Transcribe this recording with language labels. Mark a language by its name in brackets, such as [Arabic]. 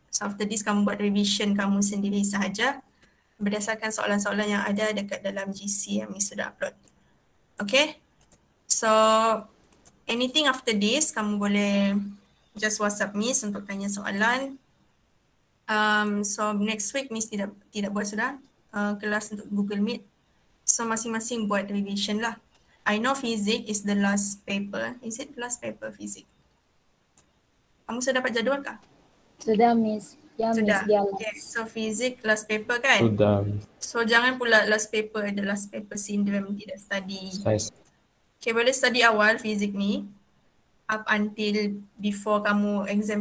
[English] So after this [Malay] kamu buat revision kamu sendiri sahaja berdasarkan soalan-soalan yang ada dekat dalam GC yang Miss sudah upload. Okay. [English] So anything after this [Malay] kamu boleh just WhatsApp Miss untuk tanya soalan. [English] So next week [Malay] Miss tidak buat sudah kelas untuk Google Meet. So masing-masing buat revision lah. [English] I know physics is the last paper. Is it the last paper physics? [Malay] Kamu sudah dapat jadual kah? Sudah, Miss. Ya, Sudah. Miss. Dia [English] Okay. So physics last paper kan? [Malay] Sudah. So jangan pula last paper ada [English] last paper syndrome [Malay] tidak study. Saya [English] Okay, boleh study awal physics ni up until before kamu exam.